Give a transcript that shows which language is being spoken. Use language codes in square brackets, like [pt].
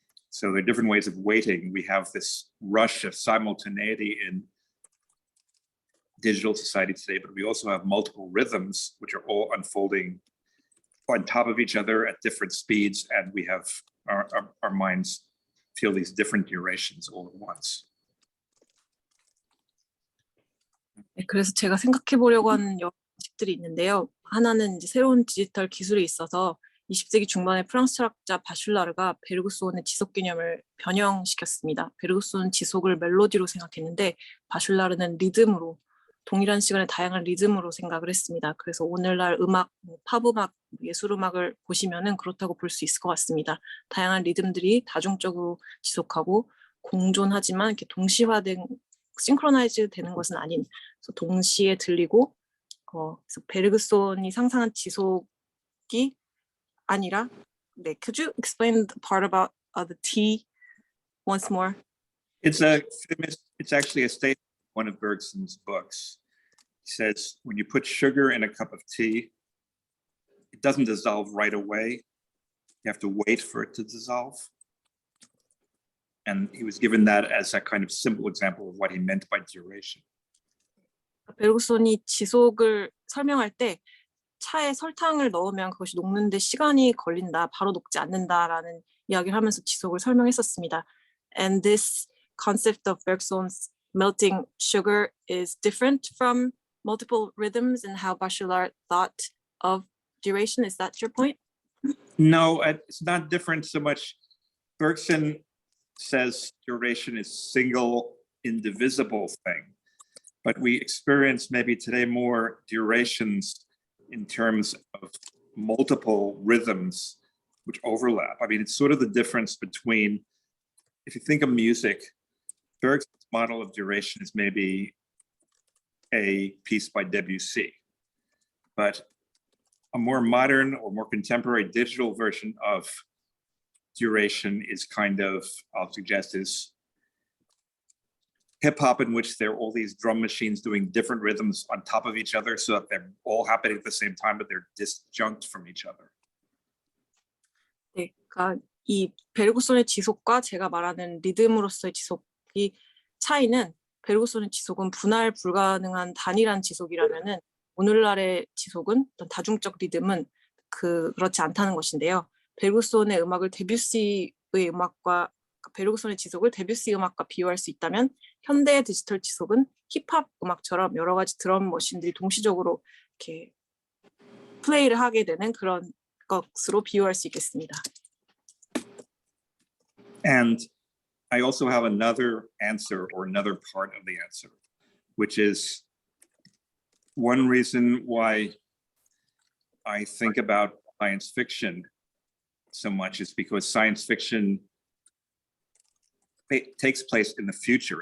[en] So there are different ways of waiting. We have this rush of simultaneity in digital society today, but we also have multiple rhythms, which are all unfolding on top of each other at different speeds. And we have our minds feel these different durations all at once. [ko] 네, 그래서 제가 생각해 보려고 하는 여러 방식들이 있는데요. 하나는 이제 새로운 디지털 기술이 있어서 20세기 중반에 프랑스 철학자 바슐라르가 베르그손의 지속 개념을 변형시켰습니다. 베르그손은 지속을 멜로디로 생각했는데 바슐라르는 리듬으로 동일한 시간에 다양한 리듬으로 생각을 했습니다. 그래서 오늘날 음악, 팝음악, 예술음악을 보시면은 그렇다고 볼 수 있을 것 같습니다. 다양한 리듬들이 다중적으로 지속하고 공존하지만 이렇게 동시화된 싱크로나이즈 되는 것은 아닌 그래서 동시에 들리고 그래서 베르그손이 상상한 지속이 아니라 네, [en] could you explain the part about the tea once more? It's actually a statement in one of Bergson's books. He says, when you put sugar in a cup of tea, it doesn't dissolve right away. You have to wait for it to dissolve. And he was given that as a kind of simple example of what he meant by duration. [ko] 베르그손이 지속을 설명할 때 차에 설탕을 넣으면 그것이 녹는데 시간이 걸린다, 바로 녹지 않는다라는 이야기를 하면서 지속을 설명했었습니다. [en] And this concept of Bergson's melting sugar is different from multiple rhythms and how Bachelard thought of duration. Is that your point? No, it's not different so much. Bergson says duration is single, indivisible thing, but we experience maybe today more durations in terms of multiple rhythms which overlap. I mean, it's sort of the difference between, if you think of music, Bergson's model of duration is maybe a piece by Debussy, but a more modern or more contemporary digital version of duration is kind of, I'll suggest, is hip hop, in which there are all these drum machines doing different rhythms on top of each other so that they're all happening at the same time, but they're disjunct from each other. [ko] 네, 그러니까 이 베르구손의 지속과 제가 말하는 리듬으로서의 지속이 차이는, 베르구손의 지속은 분할 불가능한 단일한 지속이라면은 오늘날의 지속은 어떤 다중적 리듬은 그렇지 않다는 것인데요. 베르구손의 음악을 데뷔시의 음악과, 베르구손의 지속을 데뷔시 음악과 비유할 수 있다면 현대의 디지털 지속은 힙합 음악처럼 여러 가지 드럼 머신들이 동시적으로 이렇게 플레이를 하게 되는 그런 것으로 비유할 수 있겠습니다. [en] And I also have another answer, or another part of the answer, which is one reason why I think about science fiction so much is because science fiction takes place in the future.